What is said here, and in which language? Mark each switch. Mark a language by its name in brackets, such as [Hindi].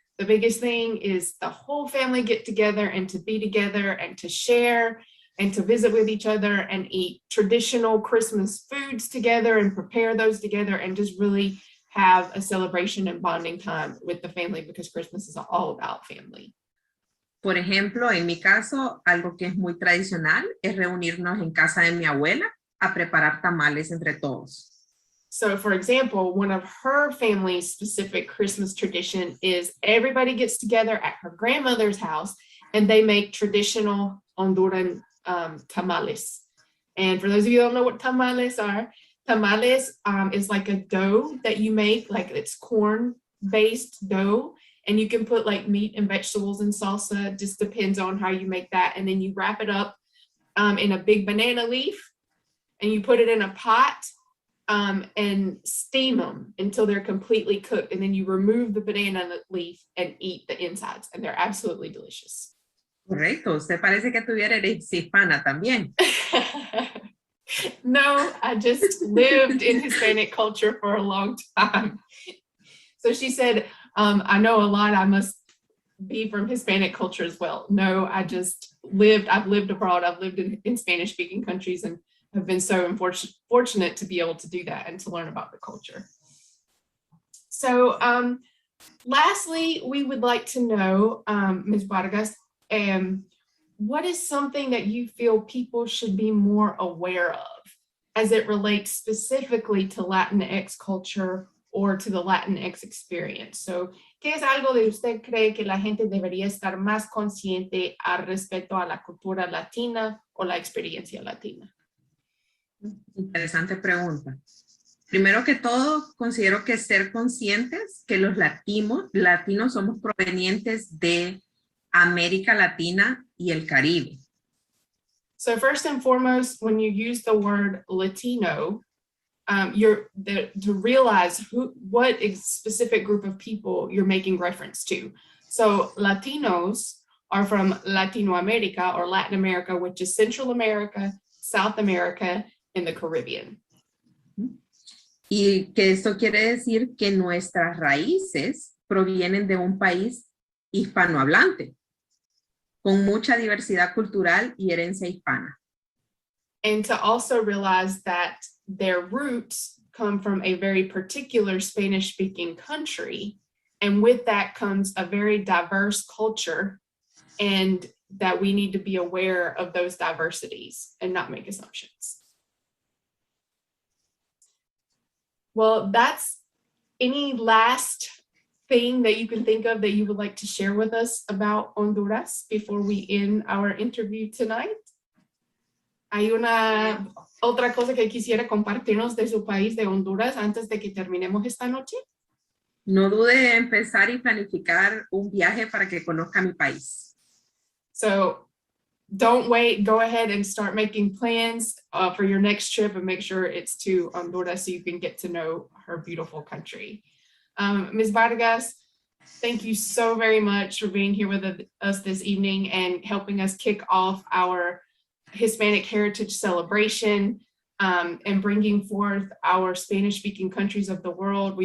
[English] The biggest thing is the whole family get together and to be together and to share and to visit with each other and eat traditional Christmas foods together and prepare those together and just really have a celebration and bonding time with the family, because Christmas is all about family. [Spanish] Por ejemplo, en mi caso, algo que es muy tradicional es reunirnos en casa de mi abuela a preparar tamales entre todos. [English] So for example, one of her family's specific Christmas tradition is everybody gets together at her grandmother's house and they make traditional Honduran tamales. And for those of you who don't know what tamales are, tamales is like a dough that you make, like it's corn-based dough, and you can put like meat and vegetables and salsa, just depends on how you make that. And then you wrap it up in a big banana leaf, and you put it in a pot and steam them until they're completely cooked. And then you remove the banana leaf and eat the insides, and they're absolutely delicious. [Spanish] Correcto, usted parece que tuviera herencia hispana también. [English] No, I just lived in Hispanic culture for a long time. So she said, I know a lot, I must be from Hispanic culture as well. No, I've lived abroad, I've lived in Spanish speaking countries, and have been so fortunate to be able to do that and to learn about the culture. So lastly, we would like to know, Ms. Vargas, what is something that you feel people should be more aware of as it relates specifically to Latinx culture or to the Latinx experience? [Spanish] So, ¿qué es algo de usted cree que la gente debería estar más consciente al respecto a la cultura latina o la experiencia latina? Interesante pregunta. Primero que todo, considero que ser conscientes que los latinos somos provenientes de América Latina y el Caribe. [English] So first and foremost, when you use the word Latino, to realize what specific group of people you're making reference to. So Latinos are from Latinoamerica or Latin America, which is Central America, South America, and the Caribbean. [Spanish] Y que esto quiere decir que nuestras raíces provienen de un país hispanohablante, con mucha diversidad cultural y herencia hispana. [English] And to also realize that their roots come from a very particular Spanish-speaking country, and with that comes a very diverse culture, and that we need to be aware of those diversities and not make assumptions. Well, that's any last thing that you can think of that you would like to share with us about Honduras before we end our interview tonight? [Spanish] ¿Hay otra cosa que quisiera compartirnos de su país, de Honduras, antes de que terminemos esta noche? No dude en empezar y planificar un viaje para que conozca mi país. [English] So don't wait, go ahead and start making plans for your next trip, and make sure it's to Honduras so you can get to know her beautiful country. Ms. Vargas, thank you so very much for being here with us this evening and helping us kick off our Hispanic Heritage Celebration and bringing forth our Spanish-speaking countries of the world.